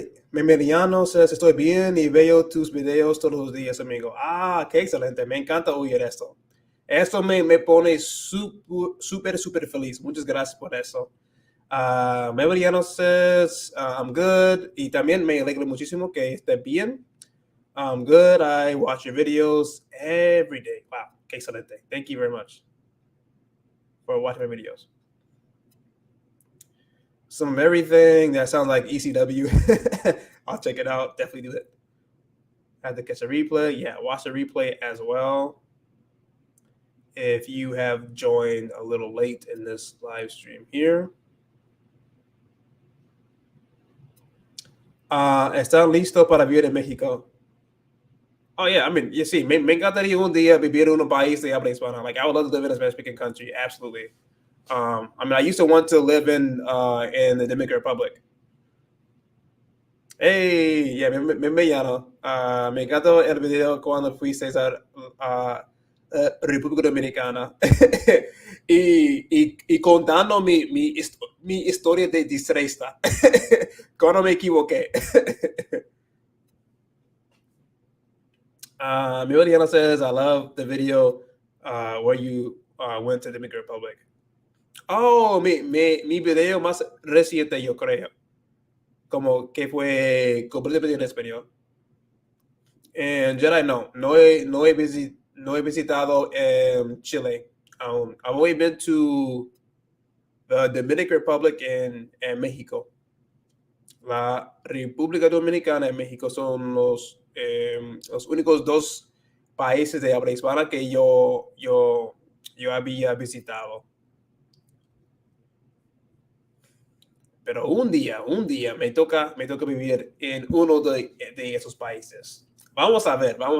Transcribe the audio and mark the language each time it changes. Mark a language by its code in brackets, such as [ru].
[en] Mediano says, [es] estoy bien y veo tus videos todos los días, amigo. Qué excelente. Me encanta oír esto. Esto me pone súper feliz. Muchas gracias por eso. [en] Mediano says, I'm good. [es] Y también me alegra muchísimo que esté bien. [en] I'm good. I watch your videos every day. Wow, [es] qué excelente. [en] Thank you very much for watching my videos. Some of everything that sounds like ECW. I'll check it out. Definitely do it. I have to catch a replay. Yeah, watch the replay as well. If you have joined a little late in this live stream here. [es] ¿Están listos para vivir en México? [en] Oh, yeah. I mean, you see, [es] me encantaría un día vivir en un país de habla hispana. [en] Like, I would love to live in a Spanish-speaking country. Absolutely. I mean, I used to want to live in the Dominican Republic. [es] Hey, yeah, me llamo. Me encantó el video cuando fuiste a República Dominicana y contando mi historia de distresta cuando me equivoqué. [en] Mi Mariana says, I love the video where you went to the Dominican Republic. [es] Oh, mi video más reciente, yo creo. Como que fue completamente en español. En Jedi, no he visitado Chile. [en] I've only been to the Dominican Republic and México. [es] La República Dominicana y México son los únicos dos países de habla hispana que yo había visitado. Pero un día me toca vivir en uno de esos países. Vamos a ver.